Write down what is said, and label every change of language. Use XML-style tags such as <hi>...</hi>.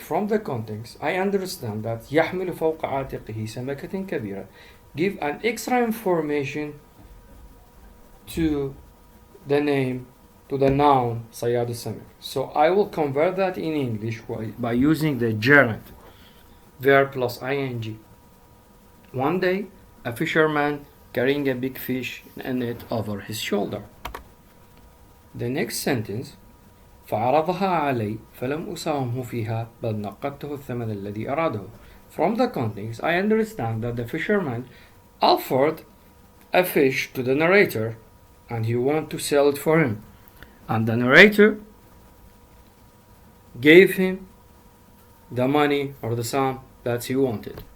<en>From the context I understand that</en> <ar>يحمل فوق عاتقه سمكة كبيرة</ar> <en>give an extra information to the name, to the noun</en> <ar>صياد السمك.</ar> <en>So I will convert that in English by using the gerund, verb plus ing. One day a fisherman carrying a big fish in a net over his shoulder. The next sentence,</en> <ar>فعرضها علي فلم أساومه فيها بل نقدته الثمن الذي أراده.</ar> <en>From the context I understand that the fisherman offered a fish to the narrator and he wanted to sell it for him, and the narrator gave him the money or the sum that he wanted.</en>